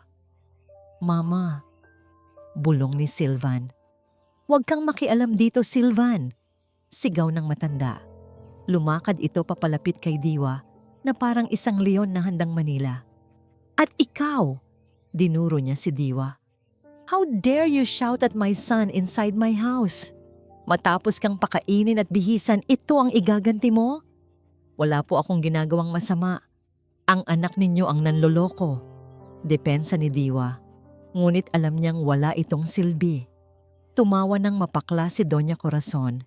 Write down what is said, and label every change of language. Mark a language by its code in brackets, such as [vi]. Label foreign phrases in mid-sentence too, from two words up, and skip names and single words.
[tl] "Mama," bulong ni Sylvan. "Huwag kang makialam dito, Sylvan," sigaw ng matanda. Lumakad ito papalapit kay Diwa na parang isang leon na handang manila. "At ikaw," dinuro niya si Diwa. [en] "How dare you shout at my son inside my house? [tl] Matapos kang pakainin at bihisan, ito ang igaganti mo? Wala po akong ginagawang masama. Ang anak ninyo ang nanloloko." Depensa ni Diwa. Ngunit alam niyang wala itong silbi. Tumawa ng mapakla si Doña Corazon.